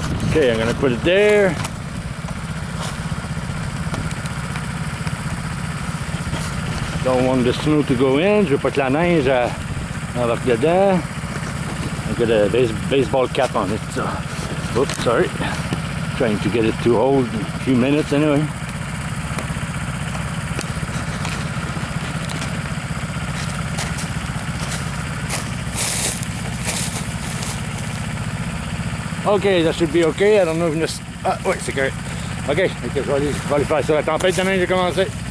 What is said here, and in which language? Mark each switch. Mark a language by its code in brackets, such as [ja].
[en] Okay, I'm gonna put it there. Don't want the snow to go in. [fr] Je veux pas que la neige embarque dedans. [en] I got a baseball cap on it, so. Oops, sorry. Trying to get it to hold a few minutes anyway. Okay, that should be okay. I don't know if this... [fr] Ah, oui, c'est correct. OK, je vais aller faire ça. La tempête de neige a commencé.